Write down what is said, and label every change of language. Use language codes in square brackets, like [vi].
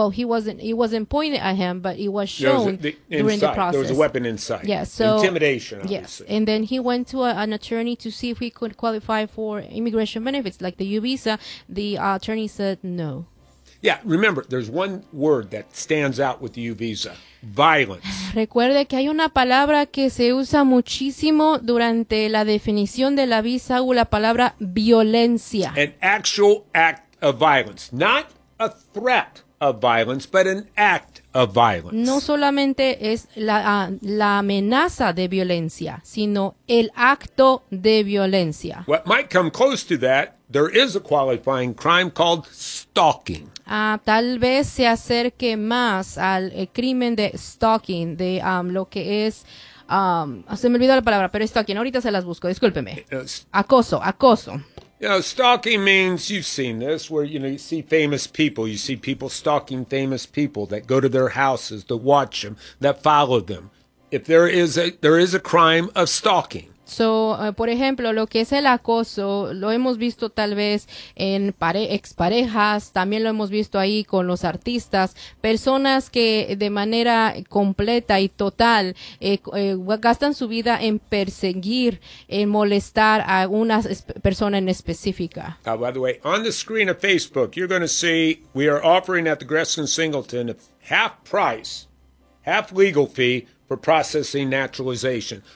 [en] Well, it wasn't pointed at him, but it was shown during the process. There was a weapon inside. Yes. So, intimidation, obviously. Yes. And then he went to an attorney to see if he could qualify for immigration benefits, like the U visa. The attorney said no. Yeah, remember, there's one word that stands out with the U visa. Violence. [es] Recuerde que hay una palabra que se usa muchísimo durante la definición de la visa, o la palabra violencia. [en] An actual act of violence, not a threat of violence, but an act of violence. [es] No solamente es la amenaza de violencia, sino el acto de violencia. [en] What might come close to that, there is a qualifying crime called stalking. [es] Tal vez se acerque más al crimen de stalking, de lo que es... se me olvidó la palabra, pero stalking, ahorita se las busco, discúlpeme. Acoso. [en] You know, stalking means, you've seen this, where, you know, you see famous people. You see people stalking famous people that go to their houses, that watch them, that follow them. If there is a crime of stalking. [es] So, por ejemplo, lo que es el acoso, lo hemos visto tal vez en exparejas, también lo hemos visto ahí con los artistas, personas que de manera completa y total gastan su vida en perseguir, en molestar a una persona en específica. [en] By the way, on the screen of Facebook, you're going to see we are offering at the Gresson Singleton a half price, half legal fee, for processing naturalization.